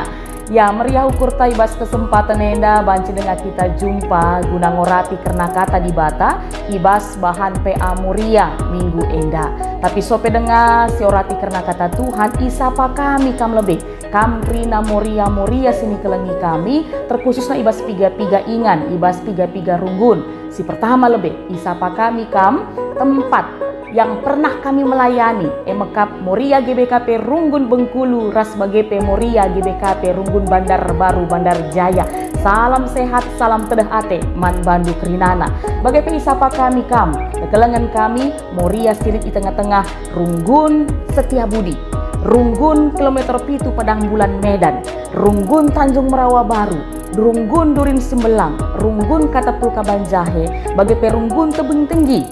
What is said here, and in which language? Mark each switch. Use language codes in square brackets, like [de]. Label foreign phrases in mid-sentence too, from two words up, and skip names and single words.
[btx] Ya, meriah ukur taibas kesempatan enda, banci dengan kita jumpa, guna ngorati karena kata di bata, ibas bahan PA Moria minggu enda. Tapi sope dengar, siorati karena kata Tuhan, isapa kami kam lebih. Kam rina Moria sini kelengi kami, terkhususnya ibas piga-piga ingan, ibas piga-piga runggun. Si pertama lebih, isapa kami kam [id] tempat yang pernah kami melayani, [btx] emekap Moria GBKP Runggun Bengkulu, ras bagepe Moria GBKP Runggun Bandar Baru Bandar Jaya. Salam sehat, salam tedah ate, man bandu krinana. Bagepe isapa kami kam, kekelengan kami Moria silit di tengah-tengah Runggun Setiabudi, Runggun kilometer pitu Padang Bulan Medan, Runggun Tanjung Merawa Baru, Runggun Durin Sembelang, Runggun Katapul Kabanjahe, bagepe Runggun Tebing Tinggi.